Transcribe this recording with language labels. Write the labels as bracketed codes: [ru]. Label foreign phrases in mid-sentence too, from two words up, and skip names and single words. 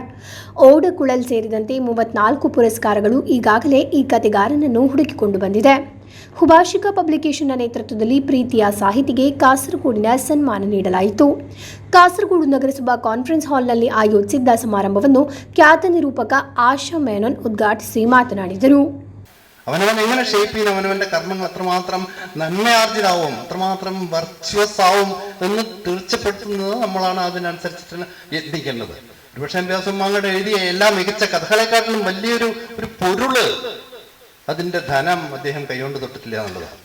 [kn] ಓಡಕುಳಲ್ ಸೇರಿದಂತೆ 34 ಪುರಸ್ಕಾರಗಳು ಈಗಾಗಲೇ ಈ ಕಥೆಗಾರನನ್ನು ಹುಡುಕಿಕೊಂಡು ಬಂದಿದೆ. ಹುಭಾಷಿಕ ಪಬ್ಲಿಕೇಶನ್ನ ನೇತೃತ್ವದಲ್ಲಿ ಪ್ರೀತಿಯ ಸಾಹಿತಿಗೆ ಕಾಸರಗೋಡಿನ ಸನ್ಮಾನ ನೀಡಲಾಯಿತು. ಕಾಸರಗೋಡು ನಗರಸಭಾ ಕಾನ್ಫರೆನ್ಸ್ ಹಾಲ್ನಲ್ಲಿ ಆಯೋಜಿಸಿದ್ದ ಸಮಾರಂಭವನ್ನು ಖ್ಯಾತ ನಿರೂಪಕ ಆಶಾ ಮೇನನ್ ಉದ್ಘಾಟಿಸಿ ಮಾತನಾಡಿದರು. [ml] അവനവൻ എങ്ങനെ ഷേപ്പ് ചെയ്യുന്ന അവനവന്റെ കർമ്മങ്ങൾ എത്രമാത്രം നന്മയാർജിതാവും, എത്രമാത്രം വർച്വസ് ആവും എന്ന് തീർച്ചപ്പെടുത്തുന്നത് നമ്മളാണ് അതിനനുസരിച്ചിട്ട് യത്നിക്കേണ്ടത്. ഒരുപക്ഷെ വ്യാസമാങ്ങളുടെ എഴുതിയ എല്ലാ മികച്ച കഥകളെക്കാട്ടിലും വലിയൊരു പൊരുള്, അതിന്റെ ധനം അദ്ദേഹം കൈകൊണ്ട് തൊട്ടിട്ടില്ല എന്നുള്ളതാണ്.